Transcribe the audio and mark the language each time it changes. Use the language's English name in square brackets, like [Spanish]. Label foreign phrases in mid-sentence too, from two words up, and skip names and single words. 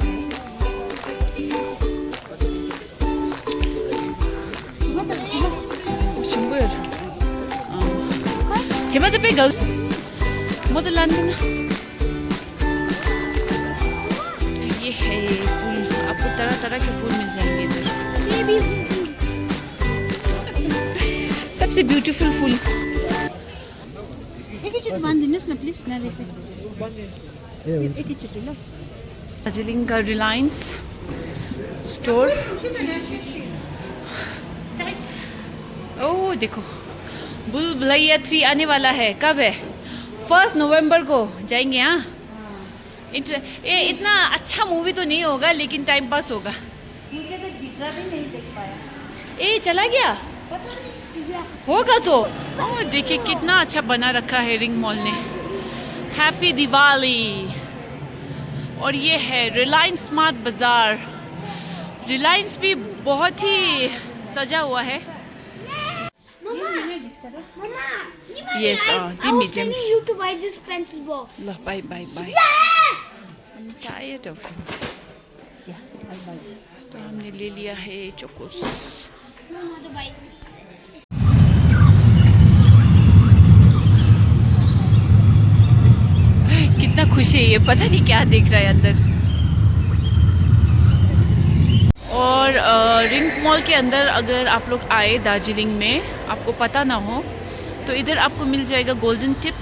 [Hindi] चिमा तो पे गल मोदल लाना। ये है फूल, आपको तरह तरह के फूल मिल जाएंगे इधर। सबसे ब्यूटीफुल फूल। एक ही चुट [Nepali] बांध दिनुहोस् न प्लिज [Hindi] नाले से। एक ही चुट [Nepali] ल। [Hindi] दार्जिलिंग का रिलायंस स्टोर। ओह देखो, बुलबुलैया 3 आने वाला है। कब है? 1 नवंबर को जाएंगे। हाँ, ये इतना अच्छा मूवी तो नहीं होगा लेकिन [English] time pass [Hindi] होगा। मुझे तो जिगरा भी नहीं देख पाया। ए चला गया होगा तो। और देखिए कितना अच्छा बना रखा है रिंग मॉल ने। [English] happy Diwali. [Hindi] और ये है रिलायंस स्मार्ट बाजार। रिलायंस भी बहुत ही सजा हुआ है। [English] Yes, the medium. I was telling you to buy this pencil box. Look, bye. Yes! I'm tired of it. [Hindi] तो हमने ले लिया है चोकोस। [English] No, not to buy. [Hindi] कितना खुश है ये, पता नहीं क्या देख रहा है अंदर। और रिंग मॉल के अंदर अगर आप लोग आए दार्जिलिंग में, आपको पता ना हो तो इधर आपको मिल जाएगा गोल्डन टिप्स।